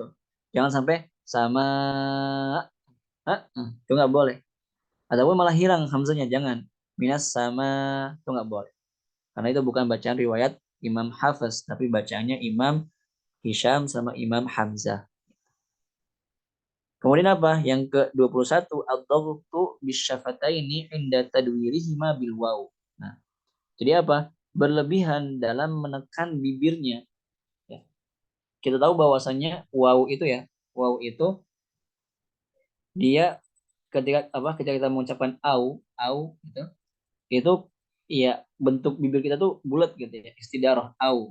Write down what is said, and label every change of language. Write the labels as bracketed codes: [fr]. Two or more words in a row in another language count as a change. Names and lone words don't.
[id] Jangan sampai sama itu nggak boleh. Ataupun malah hilang hamzanya, jangan. Minas sama itu nggak boleh. Karena itu bukan bacaan riwayat Imam Hafiz, tapi bacaannya Imam Hisham sama Imam Hamzah. Kemudian apa? Yang ke-21 [ar] الضغط بالشفتين عند تدويرهما بالواو. [id] Nah, jadi apa? Berlebihan dalam menekan bibirnya. Ya. Kita tahu bahwasannya waw itu ya, waw itu dia ketika kita mengucapkan au gitu, itu ya bentuk bibir kita tuh bulat gitu ya, istidarah au.